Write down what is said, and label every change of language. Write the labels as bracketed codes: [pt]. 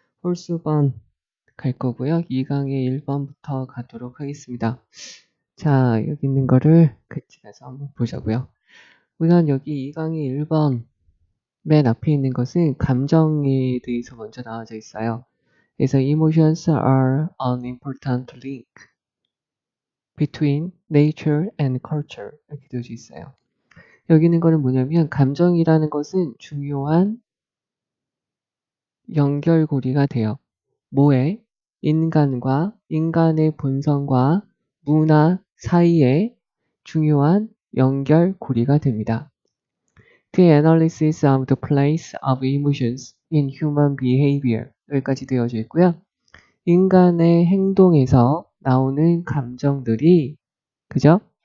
[ko] 홀수번 갈 거고요. 2강의 1번부터 가도록 하겠습니다. 자, 여기 있는 거를 같이 가서 한번 보자고요. 우선 여기 2강의 1번 맨 앞에 있는 것은 감정에 대해서 먼저 나와져 있어요. 그래서 [en] emotions are an important link between nature and culture [ko] 이렇게 되어져 있어요. 여기 있는 거는 뭐냐면 감정이라는 것은 중요한 연결고리가 돼요. 뭐에? 인간과 인간의 본성과 문화 사이에 중요한 연결고리가 됩니다. [en] The analysis of the place of emotions in human behavior [ko] 여기까지 되어져 있고요. 인간의 행동에서 나오는 감정들이 그죠?